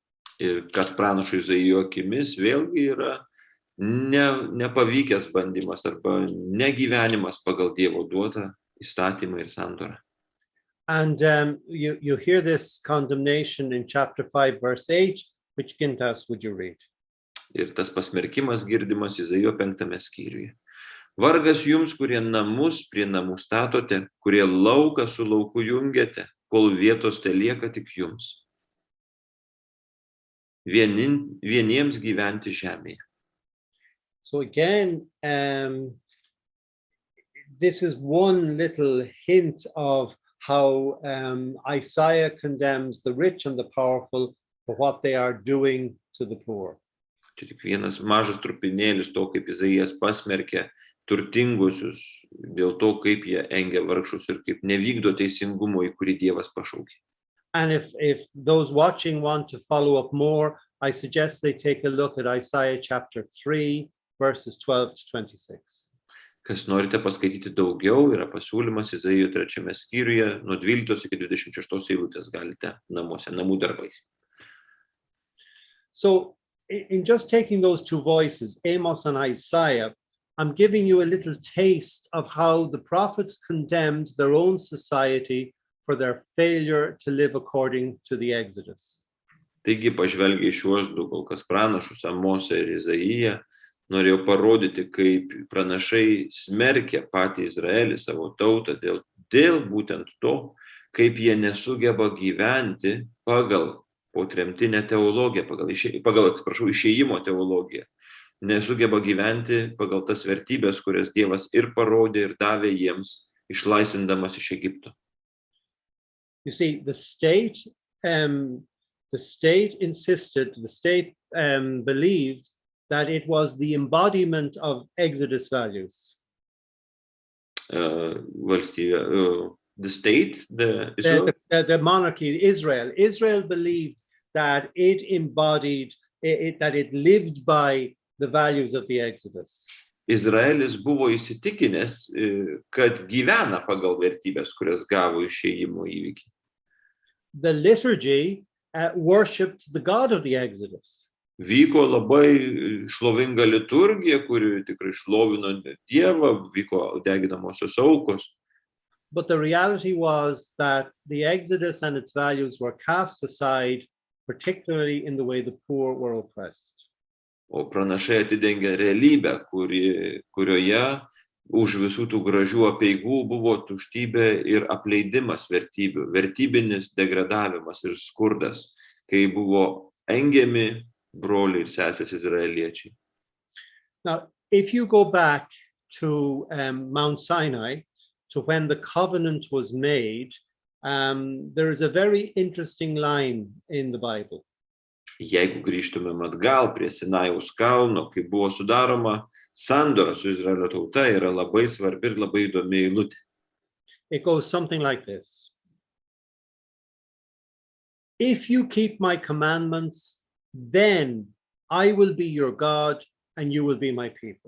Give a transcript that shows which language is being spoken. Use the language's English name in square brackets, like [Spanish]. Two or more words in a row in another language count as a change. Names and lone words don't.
[Lithuanian] Ir kas pranašo Izaijo akimis vėlgi yra nepavykęs bandymas arba negyvenimas pagal Dievo duotą įstatymą ir sandorą. [English] And you hear this condemnation in chapter 5, verse 8, which Gintas would you read? [Lithuanian] Ir tas pasmerkimas girdimas Izaijo 5 skyriuje. Vargas jums, kurie namus prie namų statote, kurie lauką su lauku jungiate, kol vietos telieka tik jums. Vieniems gyventi žemėje. [English] So again, this is one little hint of how Isaiah condemns the rich and the powerful for what they are doing to the poor. [Lithuanian] Čia tik vienas mažas trupinėlis to, kaip Izaijas pasmerkė turtingusius dėl to, kaip jie engia vargšus ir kaip nevykdo teisingumo, į kurį Dievas pašaukė. [English] And if those watching want to follow up more, I suggest they take a look at Isaiah chapter 3, verses 12 to 26. [Lithuanian] Kas norite paskaityti daugiau, yra pasiūlymas Izaijo 3 skyriuje, nuo 12 iki 26 eilutės galite namuose, namų darbais. [English] So in just taking those two voices, Amos and Isaiah, I'm giving you a little taste of how the prophets condemned their own society for their failure to live according to the Exodus. [Lithuanian] Taigi, pažvelgia į šiuos du kol kas pranašus, Amosą ir Izaiją, norėjau parodyti, kaip pranašai smerkia patį Izraelį, savo tautą, dėl būtent to, kaip jie nesugeba gyventi pagal potremtinę teologiją, pagal išėjimo teologiją. Nesugeba gyventi pagal tas vertybės, kurias Dievas ir parodė ir davė jiems, išlaisvindamas iš Egipto. [English] You see, the state insisted, the state believed that it was the embodiment of Exodus values. Valstybė, the state, the monarchy, Israel believed that it embodied, that it lived by the values of the Exodus. [Lithuanian] Izraelis buvo įsitikinęs, kad gyvena pagal vertybės, kurias gavo išėjimo įvykiai. [English] The liturgy worshipped the God of the Exodus. [Lithuanian] Vyko labai šlovinga liturgija, kuri tikrai šlovino Dievą, vyko deginamosios aukos. [English] But the reality was that the Exodus and its values were cast aside, particularly in the way the poor were oppressed. [Lithuanian] O pranašai atidengė realybę, kurioje už visų tų gražių apeigų buvo tuštybė ir apleidimas vertybių, vertybinis degradavimas ir skurdas, kai buvo engiami broliai ir sesės izraeliečiai. [English] Now, if you go back to Mount Sinai, to when the covenant was made, there is a very interesting line in the Bible. [Lithuanian] Jeigu grįžtumėm atgal prie Sinajaus kalno, kai buvo sudaroma sandora su Izraelio tauta, yra labai svarbi ir labai įdomi eilutė. [English] It goes something like this. If you keep my commandments, then I will be your God and you will be my people.